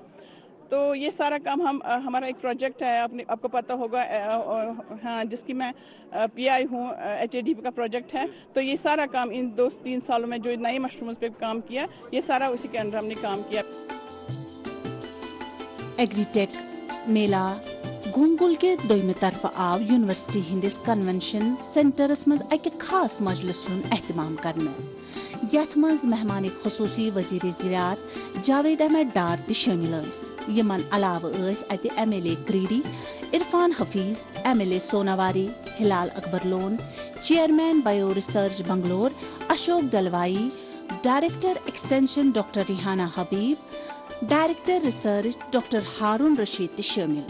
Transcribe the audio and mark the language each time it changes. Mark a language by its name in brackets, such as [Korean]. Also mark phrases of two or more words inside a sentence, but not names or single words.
[Urdu] تو یہ سارا کام ہمارا ایک پروجیکٹ ہے آپ کو پتہ ہوگا ہاں جس کی میں PI ہوں HADP کا پروجیکٹ ہے تو یہ سارا کام ان 2-3 سالوں میں جو نئے مشرومز پہ کام کیا یہ سارا اسی کے اندر ہم نے کام کیا. [Kashmiri] ایگریٹیک میلہ گونگل کے دویمہ طرف آو یونیورسٹی ہندس کنونشن سینٹرس مز اکہ خاص مجلس ہند اہتمام کرنے یتھ مز مہمان خصوصی وزیر زراعت جاوید احمد ڈار تہ شامل یس. یمن علاوہ ات MLA کریڈی عرفان حفیظ MLA سوناواری ہلال اکبر لون چیئرمین بایو ریسرچ بنگلور اشوک ڈلوائی [English] Director Extension [Kashmiri] ڈاکٹر ریحانہ حبیب [English] Director Research [Kashmiri] ڈاکٹر ہارون رشید تہ شامل.